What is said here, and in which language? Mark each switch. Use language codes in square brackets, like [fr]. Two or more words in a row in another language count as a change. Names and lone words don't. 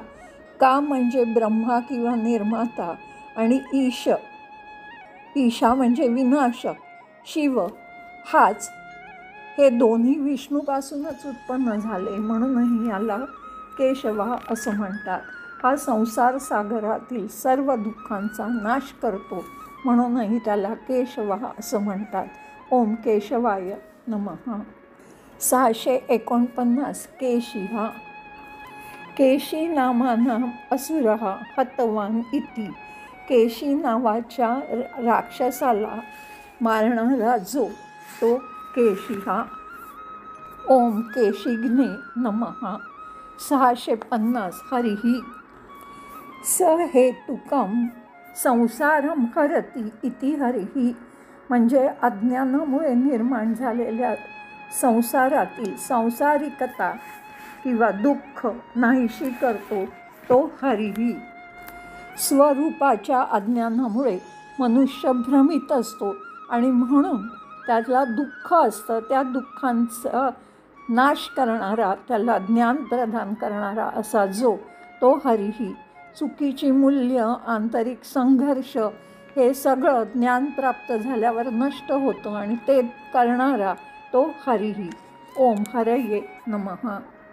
[mr] का म्हणजे ब्रह्मा किंवा निर्माता आणि ईशा म्हणजे विनाशक शिव हाच हे दोन्ही विष्णूपासूनच उत्पन्न झाले म्हणूनही याला केशवा असं म्हणतात. हा संसार सागरातील सर्व दुःखांचा नाश करतो म्हणूनही त्याला केशवा असं म्हणतात. [sa] ओम केशवाय नमः 649 केशिः केशी नामानां असुरः हतवान इति [mr] केशी नावाच्या राक्षसाला मारणारा जो तो [sa] केशिः. ओम केशिग्ने नमः 650 हरिः स हेतुकं संसारम हरति इति हरिः [mr] म्हणजे अज्ञानामुळे निर्माण झालेल्या संसारातील सांसारिकता किंवा दुःख नाहीशी करतो तो हरिही. स्वरूपाच्या अज्ञानामुळे मनुष्य भ्रमित असतो आणि म्हणून त्याला दुःख असतं. त्या दुःखांचा नाश करणारा, त्याला ज्ञान प्रदान करणारा असा जो तो हरिही. चुकीची मूल्य, आंतरिक संघर्ष हे सगळं ज्ञान प्राप्त झाल्यावर नष्ट होतं आणि ते करणारा तो हरिही. [sa] ओम हरये नमः.